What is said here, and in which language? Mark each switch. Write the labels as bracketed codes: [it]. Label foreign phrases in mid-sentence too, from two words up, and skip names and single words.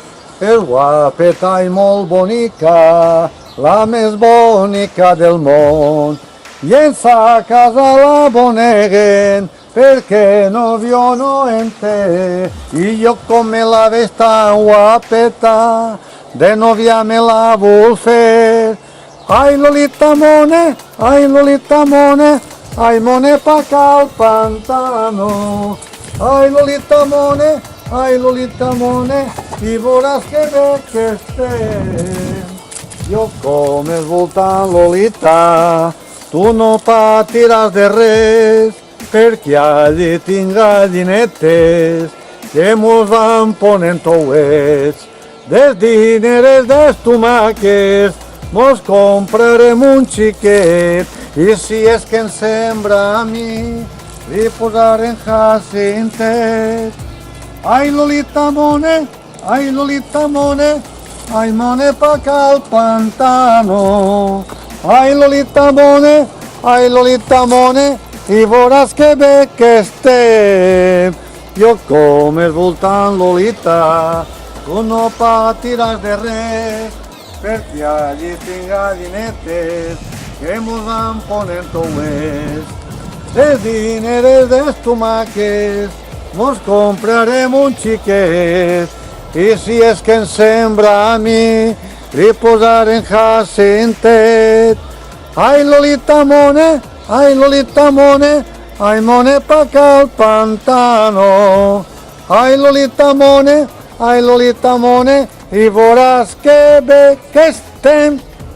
[ca] És guapeta i molt bonica, la més bonica del món. I en sa casa la boneguen perquè novio no en té. I jo com me la veig tan guapeta, de novia me la vull fer. Ai, Lolita mone, ai, Lolita mone, ai, mone [es] pa acá al pantano. [ca] Ai, Lolita mone, ai, Lolita mone, i veuràs que bé que estem. Jo com és voltant, Lolita, tu no patiràs de res, perquè allí tinc gallinetes que mos van ponent ouets. Des dineres, des tomàquets, mos comprarem un xiquet, i si és que em sembra a mi, li posarem jacintet. Ai, Lolita mone, ai, Lolita mone, ai, mone [es] pa acá al pantano. [ca] Ai, Lolita mone, ai, Lolita mone, i veuràs que bé que estem. Jo com és voltant, Lolita, tu no patiràs de res, perquè allí tinc gallinetes que mos van ponent ouets. Des dineres, des tomàquets, mos comprarem un xiquet, i si és que em sembra a mi, li posarem jacintet. Ai, Lolita mone, ai, Lolita mone, ai, mone [es] pa acá al pantano. [ca] Ai, Lolita mone, ai, Lolita mone, i veuràs que bé que estem.